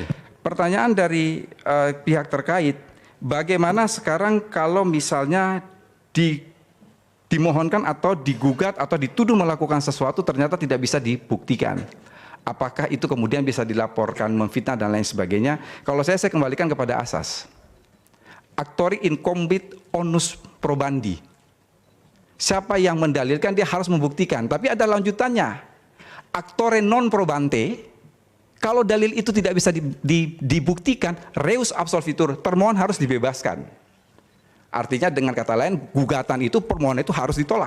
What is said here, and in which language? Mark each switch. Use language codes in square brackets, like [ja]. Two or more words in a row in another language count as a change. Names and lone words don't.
[id] Pertanyaan dari pihak terkait, bagaimana sekarang kalau misalnya dimohonkan atau digugat atau dituduh melakukan sesuatu ternyata tidak bisa dibuktikan? Apakah itu kemudian bisa dilaporkan memfitnah dan lain sebagainya? Kalau saya kembalikan kepada asas. [la] Actori incumbit onus probandi. [id] Siapa yang mendalilkan dia harus membuktikan. Tapi ada lanjutannya. [la] Actore non probante, [id] kalau dalil itu tidak bisa dibuktikan, [la] reus absolvitur, [id] termohon harus dibebaskan. Artinya dengan kata lain, gugatan itu, permohonan itu harus ditolak.